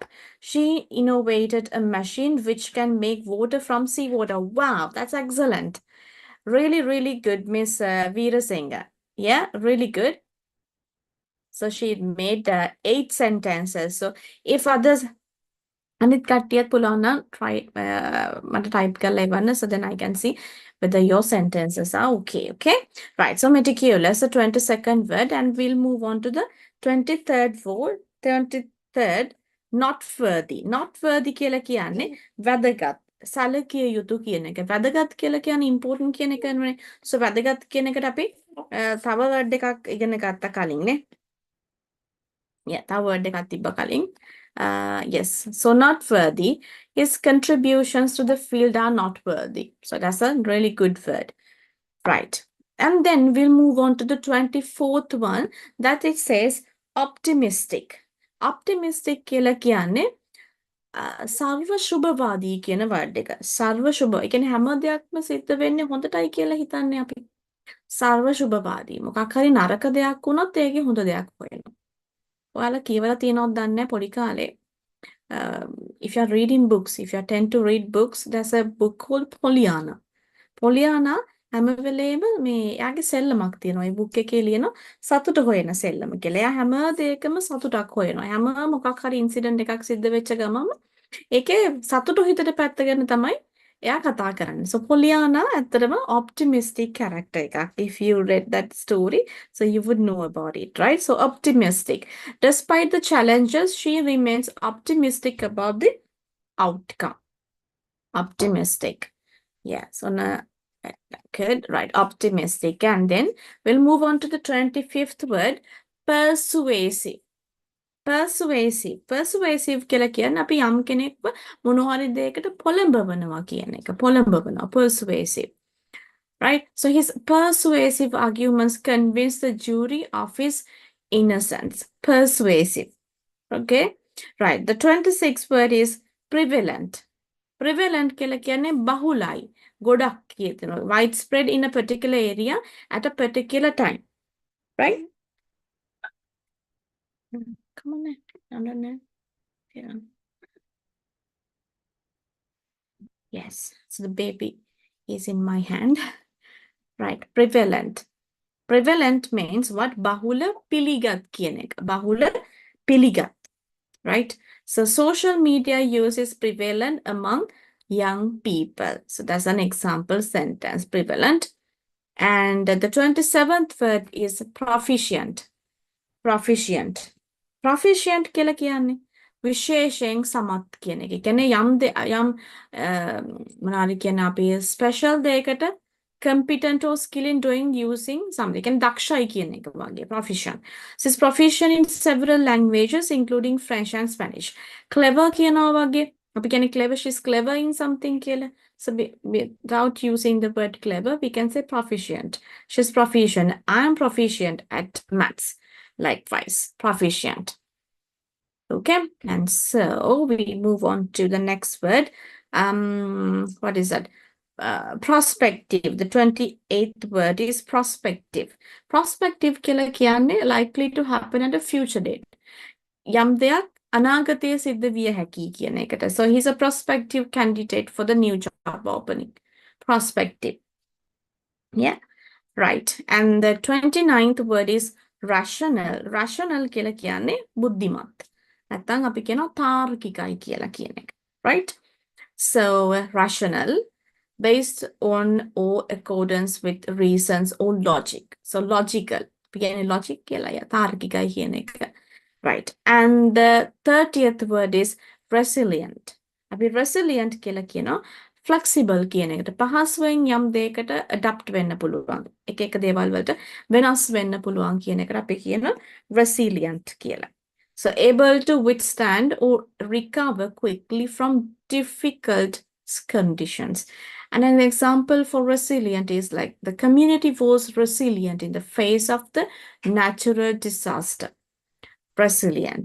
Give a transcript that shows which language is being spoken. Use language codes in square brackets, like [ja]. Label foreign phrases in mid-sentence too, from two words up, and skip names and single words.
[en] She innovated a machine which can make water from seawater. Wow, that's excellent. Really, really good, Miss Veera Singh. Yeah, really good. So she made 8 sentences. So if others [si] අනිත් කට්ටියත් පුළුවන් නම් try මට type කරලා එවන්න [en] so then I can see whether your sentences are okay. Right, so meticulous, the 22nd word, and we'll move on to the 23rd word. 23rd, not worthy. Not worthy [si] කියලා කියන්නේ වැදගත්. සැලකිය යුතු කියන එක. වැදගත් කියලා කියන්නේ important කියන එක නෙවෙයි. So වැදගත් කියන එකට අපි තව word එකක් ඉගෙන ගත්ත කලින් නේ. Yeah, තව word එකක් තිබ්බ කලින්. [en] Yes, so not worthy. His contributions to the field are not worthy. So that's a really good word. Right. And then we'll move on to the 24th one that it says optimistic. [si] Optimistic කියලා කියන්නේ සර්ව ශුභවාදී කියන word එක. සර්ව ශුභ. ඒ කියන්නේ හැම දෙයක්ම සිද්ධ වෙන්නේ හොඳටයි කියලා හිතන්නේ අපි. සර්ව ශුභවාදී. මොකක් හරි නරක දෙයක් වුණොත් ඒකේ හොඳ දෙයක් හොයනවා. ඔයාලා කියවලා තියෙනවද දන්නේ නැහැ පොඩි කාලේ. [en] If you're reading books, if you tend to read books, there's a book called Pollyanna. [si] Pollyanna හැම වෙලේම මේ එයාගේ සෙල්ලමක් තියෙනවා. ඒ බුක් එකේ ලියනවා සතුට හොයන සෙල්ලම කියලා. එයා හැම දෙයකම සතුටක් හොයනවා. හැම මොකක් හරි ඉන්සිඩන්ට් එකක් සිද්ධ වෙච්ච ගමම ඒකේ සතුට හිතට පැත්තගෙන තමයි එයා කතා කරන්නේ. So Pollyanna ඇත්තටම optimistic character එකක්. [en] If you read that story, so you would know about it, right? So optimistic. Despite the challenges, she remains optimistic about the outcome. Optimistic. Yeah, so now, good, right, optimistic. And then we'll move on to the 25th word, persuasive. [si] Persuasive කියලා කියන්නේ අපි යම් කෙනෙක්ව මොන හරි දෙයකට පොළඹවනවා කියන එක. පොළඹවනවා, [en] persuasive. Right? So his persuasive arguments convince the jury of his innocence. Persuasive. Okay? Right. The 26th word is prevalent. [si] Prevalent කියලා කියන්නේ බහුලයි. ගොඩක් කියනවා. [en] Widespread in a particular area at a particular time. Right? Come on, I don't know. Yeah. Yes, so the baby is in my hand. Right, prevalent. Prevalent means what? [si] බහුල පිළිගත් කියන එක. බහුල පිළිගත්. [en] Right? So social media use is prevalent among young people. So that's an example sentence. Prevalent. And the 27th word is proficient. [si] Proficient. Proficient කියලා කියන්නේ විශේෂයෙන් සමත් කියන එක. කියන්නේ යම් මොනවාද කියන්නේ අපි special දෙයකට [en] competent or skill in doing using something. [si] කියන්නේ දක්ෂයි කියන එක වගේ proficient. [en] So is proficient in several languages including French and Spanish. Clever [si] කියනවා වගේ අපි කියන්නේ [en] clever, she's clever in something කියලා. So without using the word clever, we can say proficient. She's proficient. I am proficient at maths. Likewise, proficient. Okay, and so we move on to the next word. What is that? Prospective. The 28th word is prospective. Prospective [si] කියලා කියන්නේ [en] likely to happen at a future date. [si] යම් දෙයක් අනාගතයේ සිද්ධ විය හැකි කියන එකට. [en] So he's a prospective candidate for the new job opening. Prospective. Yeah, right. And the 29th word is rational. [si] Rational කියලා කියන්නේ බුද්ධිමත්. නැත්නම් අපි කියනවා තාර්කිකයි කියලා කියන එක. [en] Right? So rational based on or accordance with reasons or logic. So logical. [si] අපි කියන්නේ logic කියලා තාර්කිකයි කියන එක. [en] Right. And the 30th word is resilient. [si] අපි resilient කියලා කියනවා flexible කියන එකට. පහසුවෙන් යම් දෙයකට adapt වෙන්න පුළුවන්. එක එක දේවල් වලට වෙනස් වෙන්න පුළුවන් කියන එකට අපි කියනවා resilient කියලා. [en] So able to withstand or recover quickly from difficult conditions. And an example for resilient is like the community was resilient in the face of the natural disaster. Resilient.